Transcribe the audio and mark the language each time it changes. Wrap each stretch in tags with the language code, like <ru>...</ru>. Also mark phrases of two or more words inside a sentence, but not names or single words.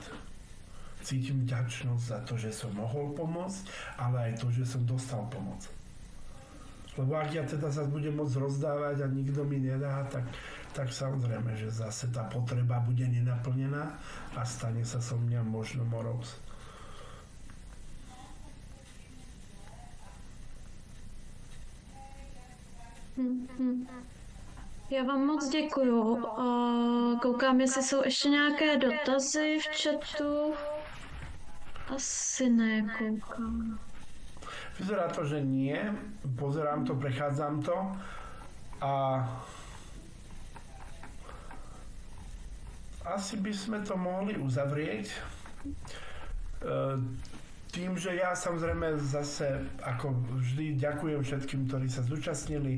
<sk>Cítim vďačnosť za to, že som mohol pomôcť, ale aj to, že som dostal pomoc. Lebo ak ja teda sa budem môcť rozdávať a nikto mi nedá, tak samozrejme, že zase tá potreba bude nenaplnená a stane sa so mňa možno morous.</sk> <cs>Já vám moc děkuju. Koukám, jestli jsou ještě nějaké dotazy v chatu. Asi ne, koukám.</cs> <sk>Vyzerá to, že nie. Pozerám to, prechádzam to a asi by sme to mohli uzavrieť. Tým, že ja samozrejme zase, ako vždy, ďakujem všetkým, ktorí sa zúčastnili.</sk>